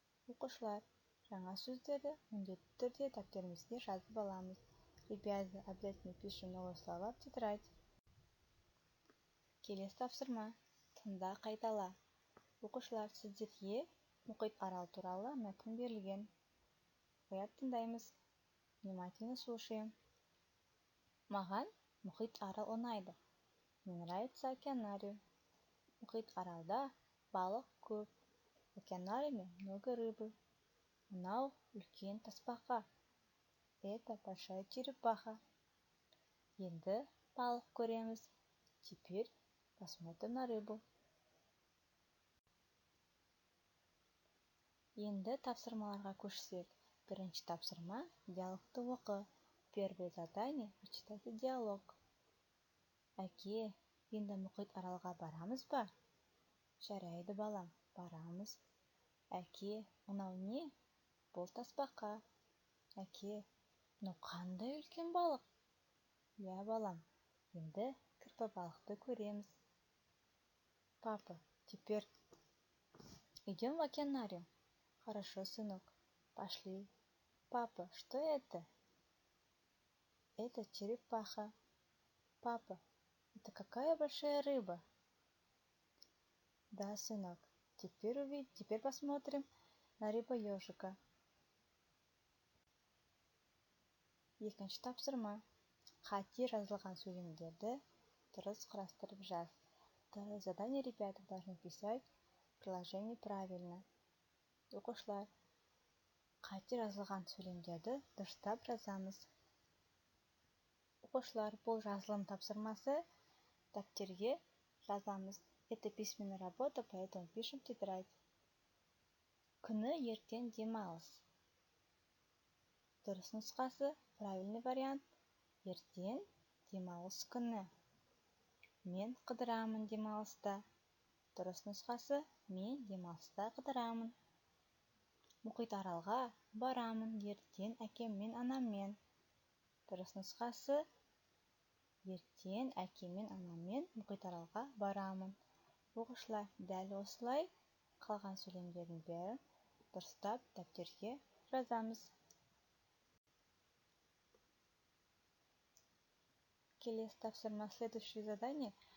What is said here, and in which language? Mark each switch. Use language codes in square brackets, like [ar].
[kk] Оқушылар, жаңа сөздерді міндетті түрде дәптерімізге жазып аламыз. [ru] Ребята, обязательно пишем новые слова в тетрадь. [kk] Келесі тапсырма. Тыңда, қайтала. Оқушылар, сіздерге мұхит арал туралы мәтін берілген. Оят тыңдаймыз. [ru] Внимательно слушаем. [kk] Маған мұхит арал ұнайды. [ru] Мне нравится океанариум. [kk] Мұхит аралда балық көп. [ru] В океанариуме много рыбы. [kk] Мынау үлкен тасбақа. [ru] Это большая черепаха. [kk] Енді балық көреміз. [ru] Теперь посмотрим на рыбу. [kk] Енді тапсырмаларға көшсек. Бірінші тапсырма – диалогты оқы. [ru] Первое задание – прочитайте диалог. [kk] Әке, енді мұхит аралға барамыз ба? Жарайды, балам, барамыз. Әке, мынау не? Бұл тасбақа. Әке, мынау қандай үлкен балық? Я, балам, енді кірпі балықты көреміз. [ru] Папа, теперь идем в океанариум. Хорошо, сынок, пошли. Папа, что это? Это черепаха. Папа, это какая большая рыба? Да, сынок, теперь посмотрим на рыба-ежика. [kk] Екінші тапсырма. Қате жазылған сөйлемдерді дұрыс құрастырып жаз. [ru] Второе задание, ребята, должны писать предложение правильно. [kk] Оқушылар, қате жазылған сөйлемдерді дұрыстап жазамыз. Оқушылар, бұл жазылым тапсырмасы дәптерге жазамыз. [ru] Это письменная работа, поэтому пишем в тетрадь. [kk] Күні ертең демалыс. Дұрыс нұсқасы, [ru] правильный вариант. [kk] Ертең демалыс күні. Мен қыдырамын демалыста. Дұрыс нұсқасы, мен демалыста қыдырамын. Мұхит аралға барамын ертең әкеммен, анаммен. Дұрыс нұсқасы, ертең әкеммен, анаммен мұхит аралға барамын. Оқушылар, дәл осылай қалған сөйлемдердің бәрін дұрыстап дәптерге жазамыз. Келесі тапсырма, [ru] следующее задание.